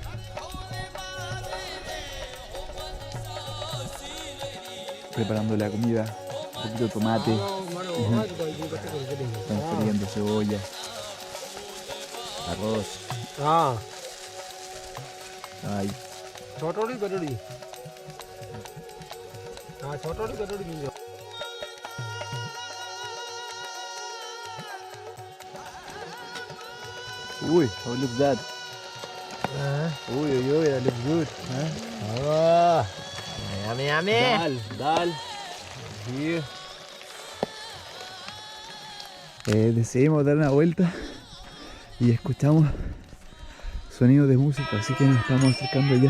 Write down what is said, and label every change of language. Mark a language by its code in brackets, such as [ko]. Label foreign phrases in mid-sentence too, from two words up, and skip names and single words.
[es] Preparando la comida, un poquito de tomate, están friendo cebolla, arroz. Ay. [raj] छोटोड़ी कटोड़ी हाँ छोटोड़ी कटोड़ी मिल जाओ [en] Uy, how looks that? Uy, that looks good. yummy yummy Dal. Here. [es] Decidimos dar una vuelta y escuchamos sonidos de música, así que nos estamos acercando ya.